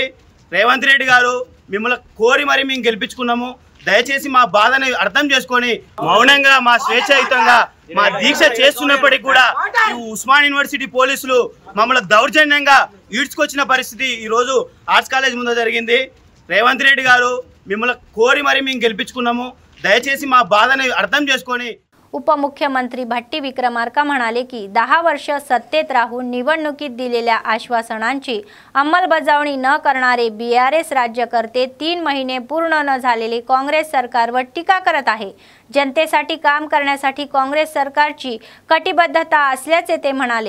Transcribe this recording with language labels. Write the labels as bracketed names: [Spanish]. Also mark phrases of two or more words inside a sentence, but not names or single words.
[Telugu] రేవంత్ రెడ్డి గారు మిమ్మల్ని కోరి మరి మేము గెలిపించుకున్నాము, దయచేసి మా బాధని అర్థం చేసుకొని మౌనంగా మా స్వేచ్ఛాయుతంగా మా దీక్ష చేస్తున్నప్పటికీ కూడా ఈ ఉస్మాన్ యూనివర్సిటీ పోలీసులు మమ్మల్ని దౌర్జన్యంగా ఈడ్చుకొచ్చిన పరిస్థితి ఈ రోజు ఆర్ట్స్ కాలేజ్ ముందు జరిగింది। రేవంత్ రెడ్డి గారు మిమ్మల్ని కోరి మరి మేము గెలిపించుకున్నాము, దయచేసి మా బాధని అర్థం చేసుకొని [Marathi] उपमुख्यमंत्री भट्टी विक्रमार्का म्हणाले की 10 वर्ष सत्तेत राहून निवडणुकीत दिलेल्या आश्वासनांची अंमलबजावणी न करणारे BRS राज्यकर्ते 3 महिने पूर्ण न झालेले काँग्रेस सरकारवर टीका करत आहे। जनतेसाठी काम करण्यासाठी काँग्रेस सरकारची कटिबद्धता असल्याचे ते म्हणाले।